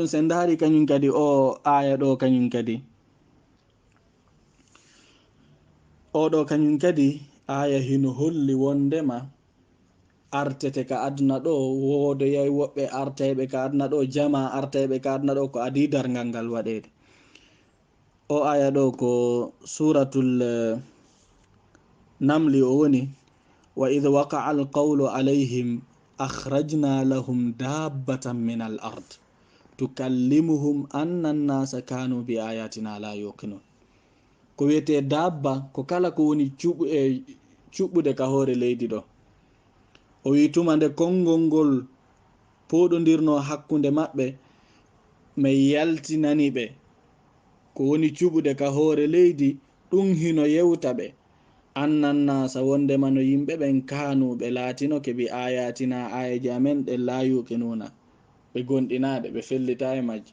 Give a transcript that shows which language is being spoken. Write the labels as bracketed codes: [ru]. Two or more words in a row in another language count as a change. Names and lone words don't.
[ff] sen daari kañum kadi o aya ɗo kañum kadi oɗo kañum kadi aya hino holli wondema artete ka aduna ɗo woodoyay woɓɓe artayɓe ka aduna ɗo, jama artayɓe ka aduna ɗo ko adi dargal ngal waɗede. o aya ɗo ko suratul namli o woni [ar] وإذا وقع القول عليهم أخرجنا لهم دابة من الأرض تكلمهم أن الناس كانوا بآياتنا لا يوقنون. [ff] ko wiyete dabba ko kala ko woni cuɓɓude ka hoore leydi ɗo. o wi tuma nde konngol ngol poɗodirno hakkunde maɓɓe mi yaltinani ɓe ko woni cuɓude ka hoore leydi ɗum hino yewta ɓe annannasa wondema no yimɓe ɓen kanuɓe laatinoke [ar] بآياتنا [ff] ayaji amen ɗen [ar] لا يوقنون, [ff] ɓe gonɗinaɗe, ɓe fellita e majji.